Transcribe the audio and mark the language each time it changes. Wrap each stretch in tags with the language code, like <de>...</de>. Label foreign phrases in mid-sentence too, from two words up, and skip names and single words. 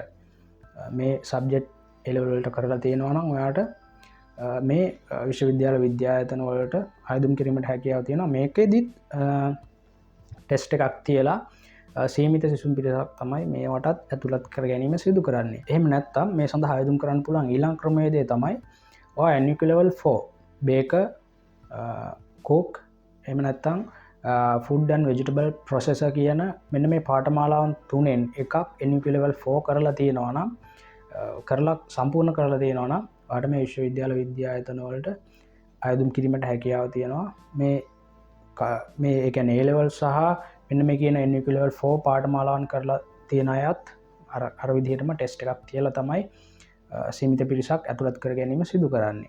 <si>මේ සබ්ජෙක්ට් A-level වලට කරලා තියෙනවා නම් ඔයාට මේ විශ්වවිද්‍යාල විද්‍යායතන වලට අයදුම් කිරීමට හැකියාව තියෙනවා. මේකෙදිත් ටෙස්ට් එකක් තියලා සීමිත සිසුන් පිරිසක් තමයි මේවටත් ඇතුළත් කර ගැනීම සිදු කරන්නේ. එහෙම නැත්නම් මේ සඳහා අයදුම් කරන්න පුළුවන් ඊළඟ ක්‍රමවේදය තමයි ඔයා</si> <en>NVQ level 4 baker cook</en> <si>එහෙම නැත්නම්</si> <en>food and vegetable processor</en> <si>කියන මෙන්න මේ පාඨමාලාවන් තුනෙන් එකක්</si> <en>NVQ level 4</en> <si>කරලා තියෙනවා නම් සම්පූර්ණ කරලා තියෙනවා නම් ඔයාට මේ විශ්වවිද්‍යාල විද්‍යායතන වලට අයදුම් කිරීමට හැකියාව තියෙනවා. මේ ඒ කියන්නේ</si> <en>A level</en> <si>සහ මෙන්න මේ කියන</si> <en>NVQ level 4</en> <si>පාඨමාලාවන් කරලා තියෙන අයත් අර විදිහටම ටෙස්ට් එකක් තියලා තමයි සීමිත පිරිසක් ඇතුළත් කර ගැනීම සිදු කරන්නේ.</si>